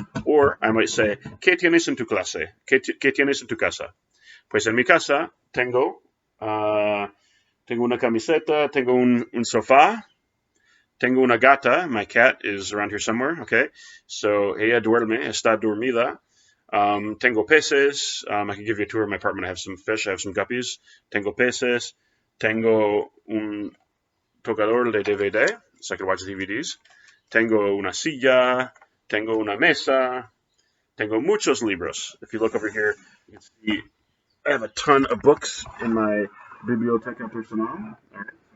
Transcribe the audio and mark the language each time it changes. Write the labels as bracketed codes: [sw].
[en] Or I might say, [es] ¿qué tienes en tu clase? ¿Qué tienes en tu casa? Pues en mi casa tengo una camiseta, tengo un sofá, tengo una gata. [en] My cat is around here somewhere, okay? [es] So ella duerme, está dormida. Tengo peces. [en] I can give you a tour of my apartment. I have some fish. I have some guppies. [es] Tengo peces. Tengo un tocador de DVD, [en] so I can watch DVDs. [es] Tengo una silla. Tengo una mesa. Tengo muchos libros. [en] If you look over here, you can see I have a ton of books in my [es] biblioteca personal. [en] All right.